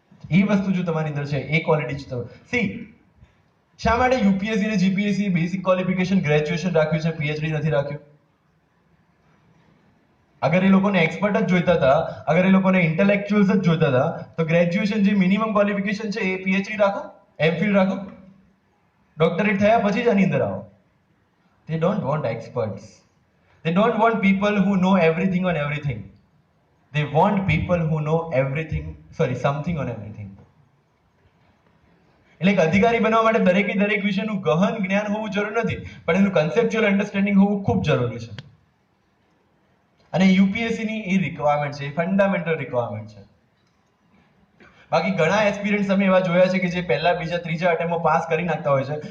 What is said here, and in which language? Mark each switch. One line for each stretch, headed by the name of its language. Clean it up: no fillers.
Gujarati: એ વસ્તુ જો તમારી અંદર છે, એ ક્વોલિટી જ સી શા માટે યુપીએસસી અને જીપીએસસી બેસિક ક્વોલિફિકેશન ગ્રેજ્યુએશન રાખ્યું છે, પીએચડી નથી રાખ્યું? અગર એ લોકોને એક્સપર્ટ જ જોઈતા હતા, અગર એ લોકોને ઇન્ટેલેક્ચ્યુઅલ્સ જ જોઈતા હતા, તો ગ્રેજ્યુએશન જે મિનિમમ ક્વોલિફિકેશન છે એ પીએચડી રાખો, એમફિલ રાખો, ડોક્ટરેટ થયા પછી જ આની અંદર આવો.
English: They don't want experts. They don't want people who know everything on everything. They want people who know something on everything.
Gujarati: એટલે એક અધિકારી બનવા માટે દરેક વિષયનું ગહન જ્ઞાન હોવું જરૂરી નથી, પણ એનું કન્સેપ્ચ્યુઅલ અન્ડરસ્ટેન્ડિંગ હોવું ખૂબ જરૂરી છે. અને યુપીએસસી ની એ રિક્વાયરમેન્ટ છે, ફંડામેન્ટલ રિક્વાયરમેન્ટ છે. બાકી ઘણા એસ્પિરન્ટ્સ અમે એવા જોયા છે કે જે પહેલા, બીજા, ત્રીજા અટેમ્પમાં પાસ કરી નાખતા હોય છે.